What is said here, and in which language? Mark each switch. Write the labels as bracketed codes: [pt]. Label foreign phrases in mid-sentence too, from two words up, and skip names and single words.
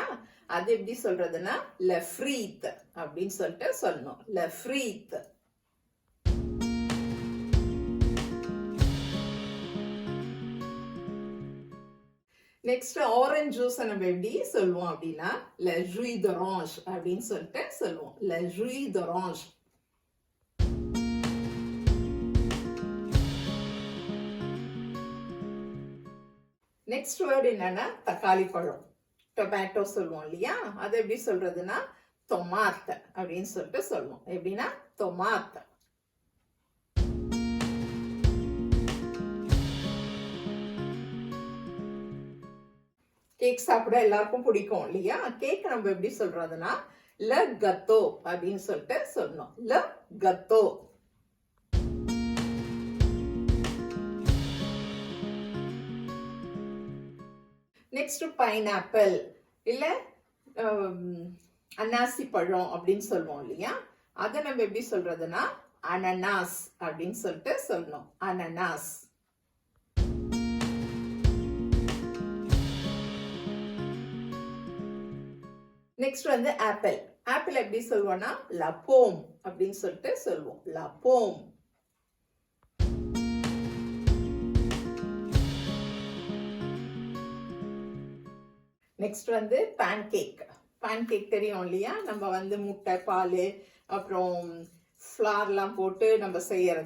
[ta] அது எப்படி சொல்றதுன்னா [fr] le frite [ta] அப்படின்னு சொல்லிட்டு சொல்லணும். [fr] le frite. [ta] நெக்ஸ்ட் [en] orange juice [ta] நம்ம எப்படி சொல்லுவோம் அப்படின்னா [fr] le jus d'orange [ta] அப்படின்னு சொல்லிட்டு சொல்லுவோம். [fr] le jus d'orange. [en] next word [ta] என்னன்னா தக்காளி பழம், டொமேட்டோ சொல்லுவோம் இல்லையா? அது எப்படி சொல்றதுன்னா தொமாத் அப்படின்னு சொல்லிட்டு சொல்லுவோம். எப்படின்னா தொமாத். கேக் சாப்பிட எல்லாருக்கும் பிடிக்கும் இல்லையா? கேக் நம்ம எப்படி சொல்றதுன்னா [fr] le gâteau [ta] அப்படின்னு சொல்லிட்டு சொல்லணும். [fr] le gâteau. [en] next pineapple [ta] இல்ல அன்னாசி பழம் அப்படின்னு சொல்லுவோம் இல்லையா? அதை நம்ம எப்படி சொல்றதுன்னா அனனாஸ் அப்படின்னு சொல்லிட்டு சொல்லணும். அனனாஸ். நெக்ஸ்ட் வந்து ஆப்பிள். ஆப்பிள் எப்படி சொல்லுவோம்னா [fr] la pomme [ta] அப்படின்னு சொல்லிட்டு சொல்லுவோம். [fr] la pomme. [ta] நெக்ஸ்ட் வந்து பேன்கேக். பேன்கேக் தெரியும் இல்லையா? நம்ம வந்து முட்டை, பால், அப்புறம் ஃப்ளார்லாம் போட்டு நம்ம செய்யறது.